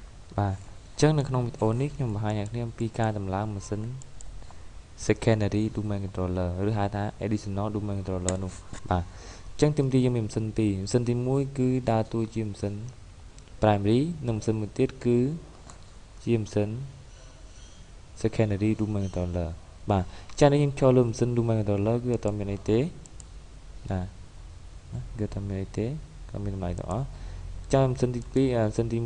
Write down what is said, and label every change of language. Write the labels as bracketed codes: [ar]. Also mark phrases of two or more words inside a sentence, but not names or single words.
[km] បាទអញ្ចឹងនៅក្នុងវីដេអូនេះខ្ញុំបង្ហាញអ្នកគ្នាអំពីការតម្លើងម៉ាស៊ីន [en] secondary domain controller [km] ឬហៅថា [en] additional domain controller [km] នោះបាទអញ្ចឹងទី1យើងមានម៉ាស៊ីន2ម៉ាស៊ីនទី1គឺដើ រតួជាម៉ាស៊ីន primary និងម៉ាស៊ីនមួយទៀតគឺជាម៉ាស៊ីន [en] secondary domain controller [km] បាទចា៎នេះខ្ញុំចូលលើម៉ាស៊ីន [en] domain controller [km] គឺអត់ មានអីទេបាទគឺអត់មានអីទេក៏មានតម្លៃទាំងអស់ចាំម៉ាស៊ីនទី2ម៉ាស៊ីនទី1